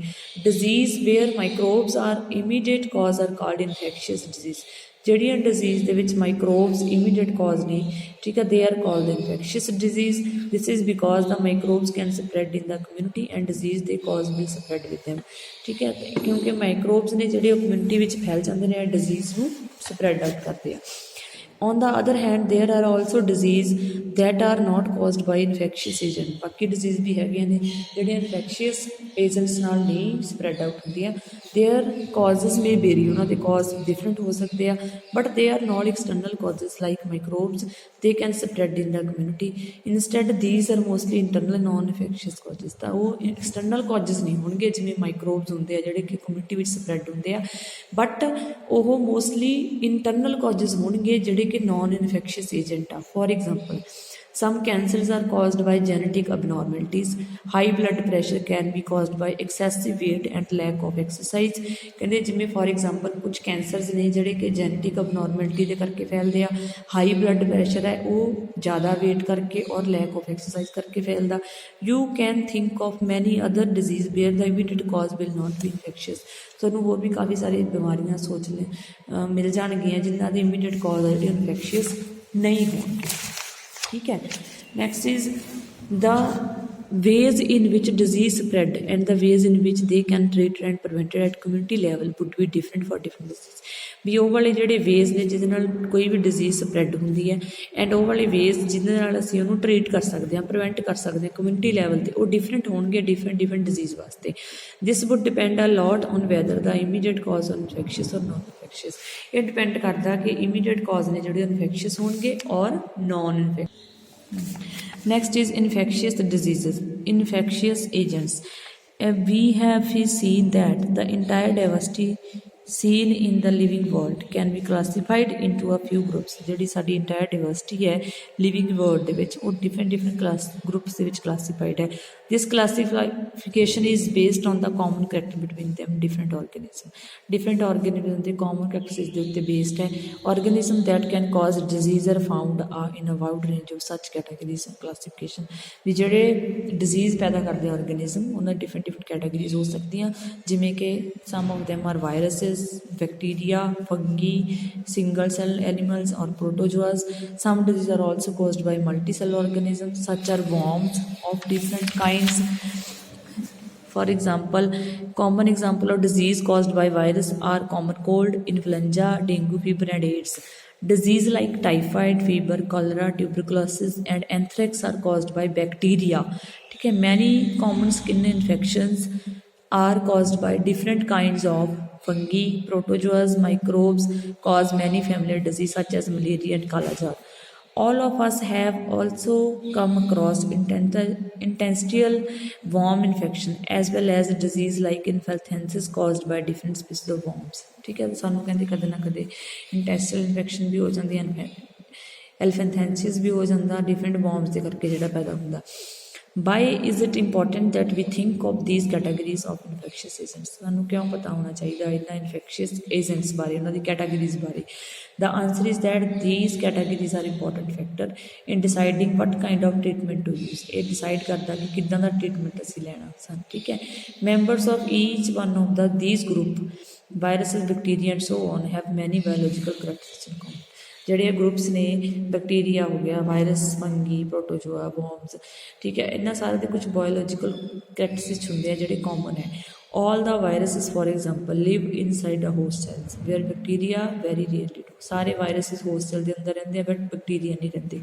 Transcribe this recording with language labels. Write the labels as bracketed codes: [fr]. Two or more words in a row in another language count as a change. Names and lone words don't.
[en] disease where microbes are immediate cause are called infectious disease, [pa] ਜਿਹੜੀਆਂ ਡਿਜ਼ੀਜ਼ ਦੇ ਵਿੱਚ [en] microbes immediate cause [pa] ਨੇ, ਠੀਕ ਹੈ, [en] they are called infectious disease. This is because the microbes can spread in the community and disease they cause will spread with them. [pa] ਠੀਕ ਹੈ, ਕਿਉਂਕਿ ਮਾਈਕਰੋਬਸ ਨੇ ਜਿਹੜੇ ਉਹ ਕਮਿਊਨਿਟੀ ਵਿੱਚ ਫੈਲ ਜਾਂਦੇ ਨੇ, ਡਿਜ਼ੀਜ਼ ਨੂੰ [en] spread out [pa] ਕਰਦੇ ਆ। [en] On the other hand, there are also disease that are not caused by infectious agent, [pa] ਬਾਕੀ ਡਿਜ਼ੀਜ਼ ਵੀ ਹੈਗੀਆਂ ਨੇ ਜਿਹੜੀਆਂ [en] infectious agents [pa] ਨਾਲ ਨਹੀਂ [en] spread out [pa] ਹੁੰਦੀਆਂ। [en] their causes may vary, [pa] ਉਹਨਾਂ ਦੇ ਕਾਜ਼ ਡਿਫਰੈਂਟ ਹੋ ਸਕਦੇ ਆ, [en] but they are not external causes like microbes they can spread in the community. instead these are mostly internal non infectious causes, [pa] ਤਾਂ ਉਹ [en] external causes [pa] ਨਹੀਂ ਹੋਣਗੇ ਜਿਵੇਂ ਮਾਈਕਰੋਬਸ ਹੁੰਦੇ ਆ ਜਿਹੜੇ ਕਿ ਕਮਿਊਨਿਟੀ ਵਿੱਚ ਸਪਰੈਡ ਹੁੰਦੇ ਆ, ਬਟ ਉਹ [en] mostly internal causes [pa] ਹੋਣਗੇ ਜਿਹੜੇ ਕਿ [en] non infectious agent [pa] ਆ। [en] for example Some cancers are caused by genetic abnormalities. High blood pressure can be caused by excessive weight and lack of exercise. [pa] ਕਹਿੰਦੇ ਜਿਵੇਂ [en] for example [pa] ਕੁਝ ਕੈਂਸਰਸ ਨੇ ਜਿਹੜੇ ਕਿ [en] genetic abnormality [pa] ਦੇ ਕਰਕੇ ਫੈਲਦੇ ਆ, [en] high blood pressure [pa] ਹੈ ਉਹ ਜ਼ਿਆਦਾ ਵੇਟ ਕਰਕੇ ਔਰ [en] lack of exercise [pa] ਕਰਕੇ ਫੈਲਦਾ। [en] you can think of many other disease where the immediate cause will not be infectious. [pa] ਤੁਹਾਨੂੰ ਹੋਰ ਵੀ ਕਾਫੀ ਸਾਰੀ ਬਿਮਾਰੀਆਂ ਸੋਚ ਲੈ ਮਿਲ ਜਾਣਗੀਆਂ ਜਿਨ੍ਹਾਂ ਦੇ [en] immediate cause [pa] ਆ ਜਿਹੜੇ ਇਨਫੈਕਸ਼ੀਅਸ ਨਹੀਂ ਹੋਣਗੇ। ਠੀਕ ਹੈ, [en] next is the ways in which disease spread and the ways in which they can treat and prevent it at community level would be different for different diseases। [pa] ਵੀ ਉਹ ਵਾਲੇ ਜਿਹੜੇ ਵੇਜ਼ ਨੇ ਜਿਹਦੇ ਨਾਲ ਕੋਈ ਵੀ ਡਿਜ਼ੀਜ਼ ਸਪਰੈਡ ਹੁੰਦੀ ਹੈ ਐਂਡ ਉਹ ਵਾਲੇ ਵੇਜ਼ ਜਿਹਦੇ ਨਾਲ ਅਸੀਂ ਉਹਨੂੰ ਟਰੀਟ ਕਰ ਸਕਦੇ ਹਾਂ, ਪ੍ਰੀਵੈਂਟ ਕਰ ਸਕਦੇ ਹਾਂ [en] community level [pa] 'ਤੇ, ਉਹ ਡਿਫਰੈਂਟ ਹੋਣਗੇ [en] different disease [pa] ਵਾਸਤੇ। [en] this would depend a lot on whether the immediate cause on infectious or non infectious. [pa] ਇਹ ਡਿਪੈਂਡ ਕਰਦਾ ਕਿ [en] immediate cause [pa] ਨੇ ਜਿਹੜੇ ਇਨਫੈਕਸ਼ੀਅਸ ਹੋਣਗੇ ਔਰ [en] non infectious. Next is infectious diseases, infectious agents. We have seen that the entire diversity seen in the living world can be classified into a few groups। [pa] ਜਿਹੜੀ ਸਾਡੀ [en] entire diversity [pa] ਹੈ [en] living world [pa] ਦੇ ਵਿੱਚ ਉਹ [en] different class groups [pa] ਦੇ ਵਿੱਚ classified ਹੈ। [en] This classification is based on the common character between them different organism ਦੇ common characteristics [pa] ਦੇ ਉੱਤੇ [en] based ਹੈ। Organism that can cause disease are found in a wide range of such categories and classification। [pa] ਵੀ ਜਿਹੜੇ [en] disease [pa] ਪੈਦਾ ਕਰਦੇ [en] organism ਉਹਨਾਂ different categories [pa] ਹੋ ਸਕਦੀਆਂ ਜਿਵੇਂ ਕਿ [en] some of them are viruses, bacteria, fungi, single cell animals or protozoas। Some diseases are also caused by multicell organisms such are worms of different kinds। For example, common example of disease caused by virus are common cold, influenza, dengue fever and AIDS। Disease like typhoid fever, cholera, tuberculosis and anthrax are caused by bacteria। [pa] ਠੀਕ ਹੈ, [en] many common skin infections are caused by different kinds of fungi, protozoas, microbes cause many familiar diseases such as malaria and kala jar। All of us have also come across intestinal worm infection as well as a disease like elephantiasis caused by different species of worms। [pa] ਠੀਕ ਹੈ, ਸਾਨੂੰ ਕਹਿੰਦੇ ਕਦੇ ਨਾ ਕਦੇ [en] intestinal infection [pa] ਵੀ ਹੋ ਜਾਂਦੀ ਹੈ, ਐਲਫੈਂਥੈਂਸਿਸ ਵੀ ਹੋ ਜਾਂਦਾ [en] different worms [pa] ਦੇ ਕਰਕੇ ਜਿਹੜਾ ਪੈਦਾ ਹੁੰਦਾ। [en] Why is it important that we think of these categories of infectious agents? [pa] ਸਾਨੂੰ ਕਿਉਂ ਪਤਾ ਹੋਣਾ ਚਾਹੀਦਾ ਇਹਨਾਂ [en] infectious agents [pa] ਬਾਰੇ, ਉਹਨਾਂ ਦੀ categories ਬਾਰੇ? [en] The answer is that these categories are important factor in deciding what kind of treatment to use। [pa] ਇਹ decide ਕਰਦਾ ਕਿ ਕਿੱਦਾਂ ਦਾ treatment ਅਸੀਂ ਲੈਣਾ ਸਾਨੂੰ। ਠੀਕ ਹੈ, [en] members of each one of these group, viruses, bacteria and so on have many biological characteristics in common। [pa] ਜਿਹੜੇ ਗਰੁੱਪਸ ਨੇ ਬੈਕਟੀਰੀਆ ਹੋ ਗਿਆ, ਵਾਇਰਸ, ਫੰਗੀ, ਪ੍ਰੋਟੋਜੋਆ, ਵਰਮਸ, ਠੀਕ ਹੈ, ਇਹਨਾਂ ਸਾਰੇ ਦੇ ਕੁਝ [en] biological characteristics [pa] ਹੁੰਦੇ ਆ ਜਿਹੜੇ ਕਾਮਨ ਹੈ। [en] all the viruses for example live inside a host cells where bacteria very rarely do। [pa] ਸਾਰੇ viruses [en] host cell [pa] ਦੇ ਅੰਦਰ ਰਹਿੰਦੇ ਆ ਬਟ ਬੈਕਟੀਰੀਆ ਨਹੀਂ ਰਹਿੰਦੇ।